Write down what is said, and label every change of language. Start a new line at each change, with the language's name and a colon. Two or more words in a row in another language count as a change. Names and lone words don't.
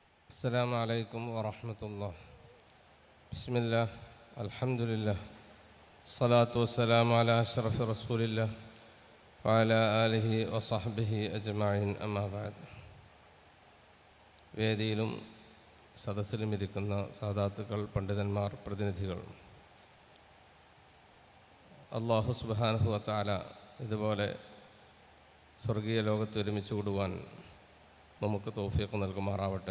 Arabic: السلام عليكم ورحمة الله. بسم الله الحمد لله الصلاة والسلام على أشرف رسول الله وعلى آله وصحبه أجمعين أما بعد.
Malayalam: വേദിയിലും സദസ്സിലും ഇരിക്കുന്ന സാദാത്തുക്കൾ, പണ്ഡിതന്മാർ, പ്രതിനിധികൾ,
Arabic: الله سبحانه وتعالى
Malayalam: ഇതുപോലെ സ്വർഗീയ ലോകത്ത് ഒരുമിച്ച് കൂടുവാൻ നമുക്ക് തൗഫീഖ് നൽകുമാറാവട്ടെ.